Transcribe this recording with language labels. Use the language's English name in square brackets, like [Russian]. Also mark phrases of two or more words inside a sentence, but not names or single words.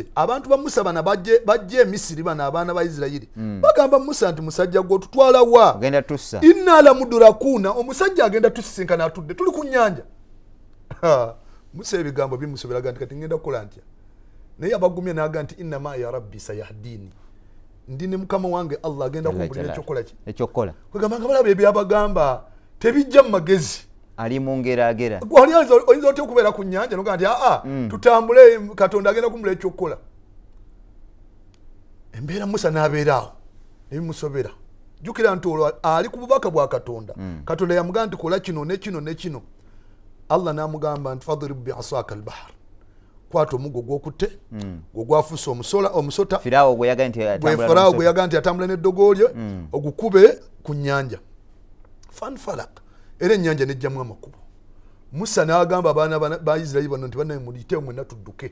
[Ganda] Abantu ba Musa bana bajje Misiri bana abaana ba Isirayiri bagamba Musa nti musajja gwe tutwala wa? [Arabic] إنا لمدركون, [Ganda] omusajja agenda tusisinkana atudde tuli ku nnyanja. Musa ebigambo bimusobera nti kati ngenda kukola ntya? Naye abagumye n'aga nti [Arabic] إن معي ربي سيهدين, [Ganda] ndi ne mukama wange Allah agenda kumbulira ekyokola. Kwegamba nga balaba ebyabagamba tebijja mu magezi. Ali mungeragera. Oyinza otya okubeera ku nnyanja noga nti tutambule Katonda agenda kumbulira ekyokukola. Embeera Musa n'abeeraawo nebimusobera. Jjukira nti olwo ali ku bubaka bwa Katonda. Katonda yamugamba nti kola kino ne kino ne kino. Allah n'amugamba nti [Arabic] اضرب بعصاك البحر, [Ganda] kwata omuggo gw'okutte gwe gwafuuse omusota. Farao gwe yaga nti atambula n'eddogo lye ogukube ku nnyanja. Fanfalak, era ennyanja nejjamu amakubo. Musa n'agamba abaana ba Isirayiri bano nti bannaye muliteewo mwenna tudduke.